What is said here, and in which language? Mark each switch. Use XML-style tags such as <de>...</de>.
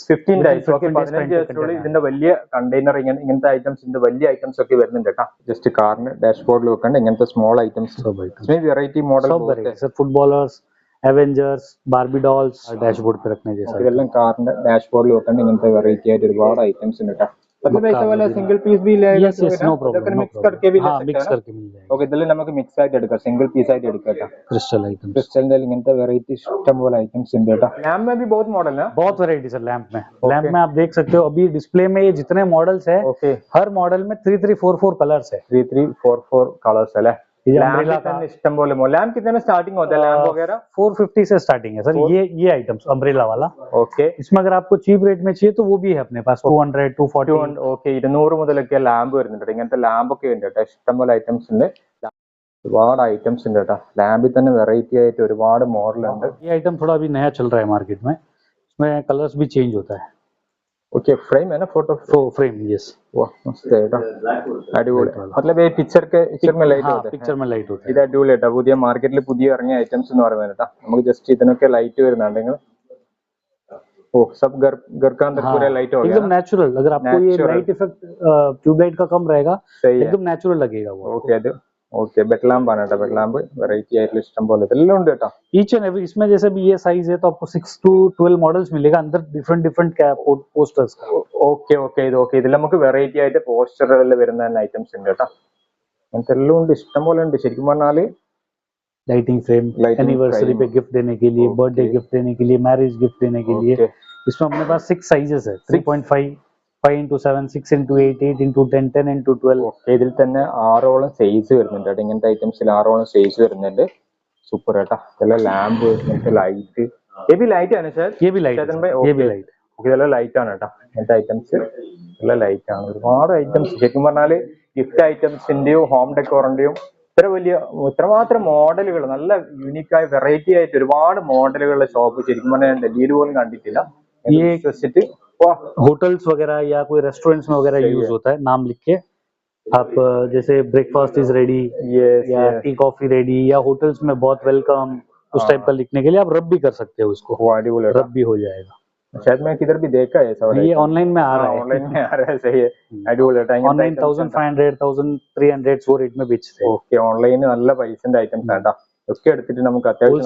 <ml>15 days okay 15 ദിവസത്തിനുള്ളിൽ ഇതിന്റെ വലിയ കണ്ടെയ്നർ ഇങ്ങനത്തെ ഐറ്റംസിന്റെ വലിയ ഐറ്റംസ് ഒക്കെ വരുന്നുണ്ട് കേട്ടോ ജസ്റ്റ് കാറിന് ഡാഷ്ബോർഡിൽ വെക്കേണ്ട ഇങ്ങനത്തെ small items variety model</ml> <hi>footballers Avengers Barbie dolls dashboard पे रखने जैसा</hi> <ml>ഇതെല്ലാം കാറിന്റെ ഡാഷ്ബോർഡിൽ വെക്കേണ്ട ഇങ്ങനത്തെ വെറൈറ്റി ആയിട്ട് ഒരുപാട് ഐറ്റംസ് ഉണ്ട് കേട്ടോ</ml> <hi>मतलब ऐसा वाला सिंगल पीस भी लेगा नो प्रॉब्लम मिक्स करके भी ले मिक्स करके मिल जाएगा</hi> <ml>ओके ഇതിൽ നമുക്ക് മിക്സ് ആയിട്ട് എടുക്കാം സിംഗിൾ പീസ് ആയിട്ട് എടുക്കാം</ml> <hi>क्रिस्टल आइटम्स</hi> <ml>क्रिस्टल ഇങ്ങനത്തെ വെറൈറ്റി ഇഷ്ടംപോലെ ഐറ്റംസ് ഉണ്ട് കേട്ടോ</ml> <hi>लैंप में भी बहुत मॉडल है बहुत वैरायटीज है लैंप में आप देख सकते हो अभी डिस्प्ले में ये जितने मॉडल्स है हर मॉडल में 3344 कलर्स है 3344 कलर्स है अम्ब्रेला का इस्टम बोले लैंप कितने में स्टार्टिंग होता है लैंप वगैरह 450 से स्टार्टिंग है सर ये आइटम्स अम्ब्रेला वाला ओके इसमें अगर आपको चीप रेट में चाहिए तो वो भी है अपने पास 200 240</hi> <ml>ഓക്കെ 200 മുതലൊക്കെ ലാമ്പ് വരുന്നുണ്ട് ഇങ്ങനത്തെ ലാമ്പ് ഒക്കെ ഉണ്ട് കേട്ടോ ഇഷ്ടംപോലെ ഐറ്റംസ് ഉണ്ട് ഒരുപാട് ഐറ്റംസ് ഉണ്ട് കേട്ടോ ലാമ്പിൽ തന്നെ വെറൈറ്റി ആയിട്ട് ഒരുപാട് മോഡൽ ഉണ്ട്</ml> <hi>ये आइटम थोड़ा अभी नया चल रहा है मार्केट में इसमें कलर्स भी चेंज होता है ओके फ्रेम है ना फोटो फ्रेम, यस। वाह मस्त है</hi> <ml>കേട്ടോ അടിപൊളി</ml> <hi>मतलब ये पिक्चर में लाइट हाँ, होता है पिक्चर में लाइट होता है।</hi> <ml>ഇത് അടിപൊളി കേട്ടോ പുതിയ മാർക്കറ്റിൽ പുതിയ ഇറങ്ങിയ ഐറ്റംസ് എന്ന് പറയുന്നത് കേട്ടോ നമുക്ക് ജസ്റ്റ് ഇതിനൊക്കെ ലൈറ്റ് വരുന്നുണ്ടെങ്കിൽ</ml> <hi>ओ सब घर घर का अंदर पूरा लाइट हो गया एकदम नेचुरल। अगर आपको ये</hi> <en>Natural.</en> <hi>लाइट इफेक्ट ट्यूबलाइट का कम रहेगा, सही है एकदम नेचुरल लगेगा वो।</hi> <ml>ഓക്കെ അത് ഓക്കെ ബെഡ് ലാമ്പ് ആണ് കേട്ടോ ബെഡ് ലാമ്പ് വെറൈറ്റി ആയിട്ടുള്ള ഇഷ്ടം പോലെ ഇതെല്ലാം ഉണ്ട് കേട്ടോ</ml> <hi>ईच एंड एवरी, इसमें जैसे भी ये साइज है तो आपको 6 to 12 मॉडल्स मिलेगा अंदर, डिफरेंट डिफरेंट पोस्टर्स का।</hi> <ml>ഓക്കെ ഓക്കെ ഇത് ഓക്കെ ഇതിൽ നമുക്ക് വെറൈറ്റി ആയിട്ട് പോസ്റ്ററുകളിൽ വരുന്ന ഐറ്റംസ് ഉണ്ട് കേട്ടോ അങ്ങനത്തെ എല്ലാം ഉണ്ട് ഇഷ്ടം പോലെ ഉണ്ട് ശരിക്കും പറഞ്ഞാല്</ml> <hi>lighting frame,</hi> <en>Lighting</en> <hi>anniversary</hi> <en>frame.</en> <hi>पे गिफ्ट देने के लिए,</hi> <en>Okay.</en> <hi>बर्थडे गिफ्ट देने के लिए, मैरिज गिफ्ट देने के लिए।</hi> <en>Okay.</en> <hi>इसमें अपने पास 6 साइजेस है, 3.5, 5x7, 6x8, 8x10, 10x12।</hi> <ml>Okay ഇതിൽ തന്നെ 6ഓളം സൈസ് വരുന്നുണ്ട് കേട്ടോ ഇങ്ങനത്തെ ഐറ്റംസിൽ 6ഓളം സൈസ് വരുന്നുണ്ട് സൂപ്പർ കേട്ടോ ഇതെല്ലാം ലാമ്പ് ഇങ്ങനത്തെ ലൈറ്റ്</ml> <hi>ये भी लाइट है ना सर ये भी लाइट है, ये भी लाइट।</hi> <ml>ഇതെല്ലാം ലൈറ്റ് ആണ് കേട്ടോ ഇങ്ങനത്തെ ഐറ്റംസ് എല്ലാം ലൈറ്റ് ആണ് ഒരുപാട് ഐറ്റംസ് ശരിക്കും പറഞ്ഞാല് ഗിഫ്റ്റ് ഐറ്റംസിന്റെയും ഹോം ഡെക്കോറിന്റെയും ഇത്രമാത്രം മോഡലുകൾ നല്ല യൂണിക്കായ വെറൈറ്റി ആയിട്ട് ഒരുപാട് മോഡലുകളുടെ ഷോപ്പ് ശരിക്കും പറഞ്ഞാൽ ഡൽഹിയിൽ പോലും കണ്ടിട്ടില്ല</ml> <hi>ये</hi> <ml>വിശ്വസിച്ചിട്ട്</ml> <hi>होटल्स वगैरह या कोई रेस्टोरेंट्स में वगैरह यूज होता है, नाम लिख के आप जैसे ब्रेकफास्ट इज रेडी या टी कॉफी रेडी, या होटल्स में बहुत वेलकम, उस टाइप का लिखने के लिए आप रब भी कर सकते हो उसको, रब भी हो जाएगा। शायद मैं किधर भी देखा है ऐसा ये ऑनलाइन में आ रहा है, ऑनलाइन में आ रहा है सही है</hi> <ml>അടിപൊളി</ml> <hi>ऑनलाइन 1500, 1300 वो रेट में बेचते हैं।</hi> <ml>ഓക്കെ ഓൺലൈൻ നല്ല പൈസന്റെ ഐറ്റംസ് ആണ് ഒക്കെ എടുത്തിട്ട് നമുക്ക് അത്യാവശ്യം</ml>